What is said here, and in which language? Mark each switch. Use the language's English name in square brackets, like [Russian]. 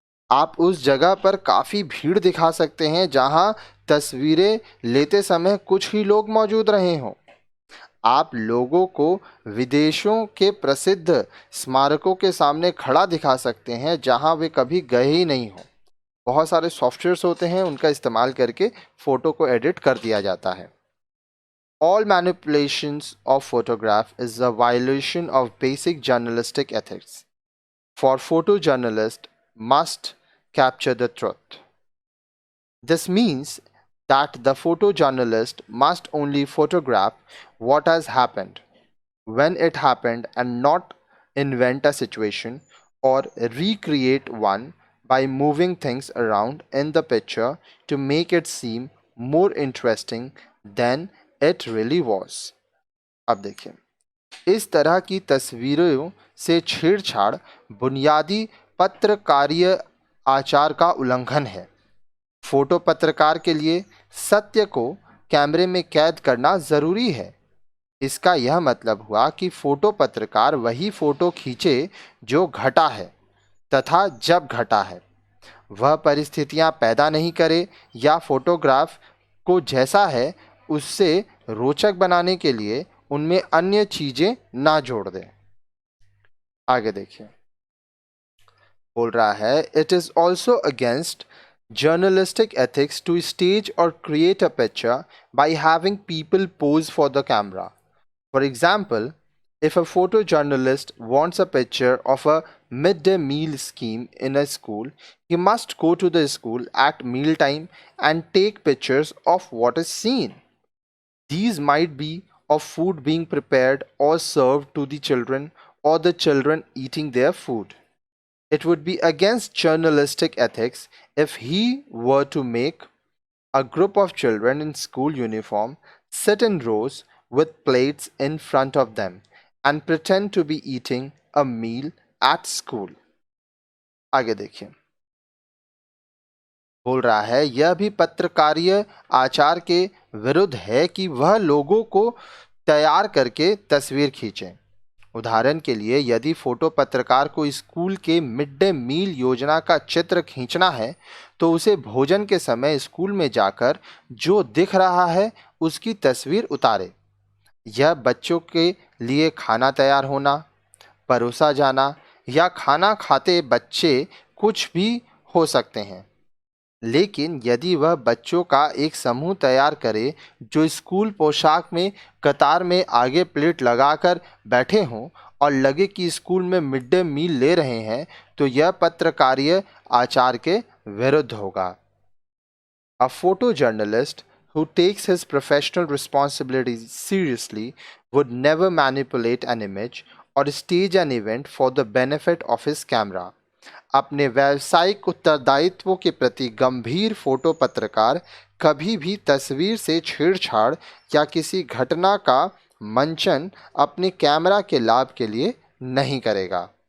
[Hindi] आप उस जगह पर काफ़ी भीड़ दिखा सकते हैं जहां तस्वीरें लेते समय कुछ ही लोग मौजूद रहे हों। आप लोगों को विदेशों के प्रसिद्ध स्मारकों के सामने खड़ा दिखा सकते हैं जहां वे कभी गए ही नहीं हों। बहुत सारे सॉफ्टवेयर्स होते हैं, उनका इस्तेमाल करके फ़ोटो को एडिट कर दिया जाता है। [English] All manipulations of photograph is a violation of basic journalistic ethics. For photojournalists must capture the truth. This means that the photojournalist must only photograph what has happened when it happened and not invent a situation or recreate one by moving things around in the picture to make it seem more interesting than it really was. [Hindi] अब देखिए, इस तरह की तस्वीरों से छेड़छाड़ बुनियादी पत्रकारीय आचार का उल्लंघन है। फोटो पत्रकार के लिए सत्य को कैमरे में कैद करना ज़रूरी है। इसका यह मतलब हुआ कि फोटो पत्रकार वही फोटो खींचे जो घटा है तथा जब घटा है। वह परिस्थितियां पैदा नहीं करे या फोटोग्राफ को जैसा है उससे रोचक बनाने के लिए उनमें अन्य चीजें ना जोड़ दें। आगे देखिए, बोल रहा है [English] It is also against journalistic ethics to stage or create a picture by having people pose for the camera. For example, If a photojournalist wants a picture of a midday meal scheme in a school, he must go to the school at mealtime and take pictures of what is seen. These might be of food being prepared or served to the children or the children eating their food. It would be against journalistic ethics if he were to make a group of children in school uniform sit in rows with plates in front of them and pretend to be eating a meal at school. [Hindi] आगे देखिए, बोल रहा है यह भी पत्रकारीय आचार के विरुद्ध है कि वह लोगों को तैयार करके तस्वीर खींचे। उदाहरण के लिए, यदि फोटो पत्रकार को स्कूल के मिड डे मील योजना का चित्र खींचना है तो उसे भोजन के समय स्कूल में जाकर जो दिख रहा है उसकी तस्वीर उतारे। यह बच्चों के लिए खाना तैयार होना, परोसा जाना या खाना खाते बच्चे कुछ भी हो सकते हैं, लेकिन यदि वह बच्चों का एक समूह तैयार करे जो स्कूल पोशाक में कतार में आगे प्लेट लगाकर बैठे हों और लगे कि स्कूल में मिड डे मील ले रहे हैं, तो यह पत्रकारीय आचार के विरुद्ध होगा। [English] A photojournalist who takes his professional responsibilities seriously would never manipulate an image or stage an event for the benefit of his camera. [Hindi] अपने व्यावसायिक उत्तरदायित्वों के प्रति गंभीर फोटो पत्रकार कभी भी तस्वीर से छेड़छाड़ या किसी घटना का मंचन अपने कैमरा के लाभ के लिए नहीं करेगा।